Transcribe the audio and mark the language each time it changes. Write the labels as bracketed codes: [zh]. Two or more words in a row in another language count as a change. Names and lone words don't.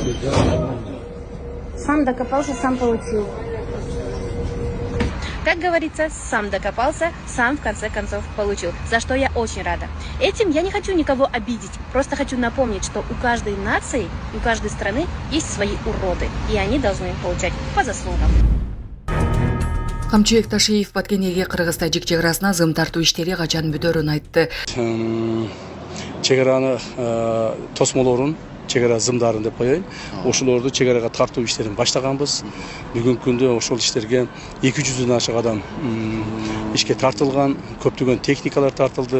[ru] Сам докопался, сам получил. Как говорится, сам докопался, сам в конце концов получил, за что я очень рада. Этим я не хочу никого обидеть, просто хочу напомнить, что у каждой нации, у каждой страны есть свои уроды, и они должны получать по заслугам. [ky] Камчыбек Ташиев Баткенеге Кыргыз тажик чек арасына зым тартуу иштери качан бүтөрүн айтты. Чек араны тосмолорун чек ара зымдарын деп коеюн. Ошолорду чек арага тартуу иштерин баштаганбыз. Бүгүнкү күндө ошол иштерге 200дөн ашык адам ишке тартылган, көптөгөн техникалар тартылды.